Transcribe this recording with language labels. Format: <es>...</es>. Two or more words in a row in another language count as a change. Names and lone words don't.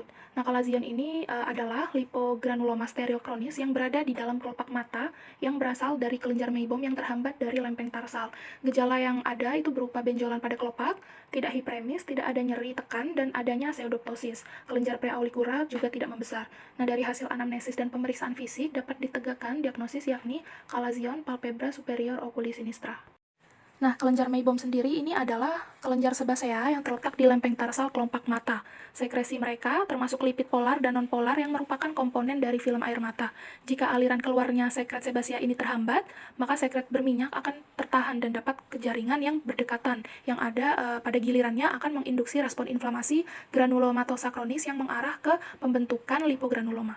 <id>Nah, kalazion ini adalah lipogranuloma stereokronis yang berada di dalam kelopak mata yang berasal dari kelenjar meibom yang terhambat dari lempeng tarsal. Gejala yang ada itu berupa benjolan pada kelopak, tidak hiperemis, tidak ada nyeri tekan, dan adanya pseudoptosis. Kelenjar preauricula juga tidak membesar. Nah, dari hasil anamnesis dan pemeriksaan fisik dapat ditegakkan diagnosis yakni kalazion</id> <la>palpebra superior oculis sinistra.</la> <id>Nah, kelenjar meibom sendiri ini adalah kelenjar sebasea yang terletak di lempeng tarsal kelopak mata. Sekresi mereka termasuk lipid polar dan non-polar yang merupakan komponen dari film air mata. Jika aliran keluarnya sekret sebasea ini terhambat, maka sekret berminyak akan tertahan dan dapat ke jaringan yang berdekatan, yang ada pada gilirannya akan menginduksi respon inflamasi granulomatosa kronis yang mengarah ke pembentukan lipogranuloma.</id>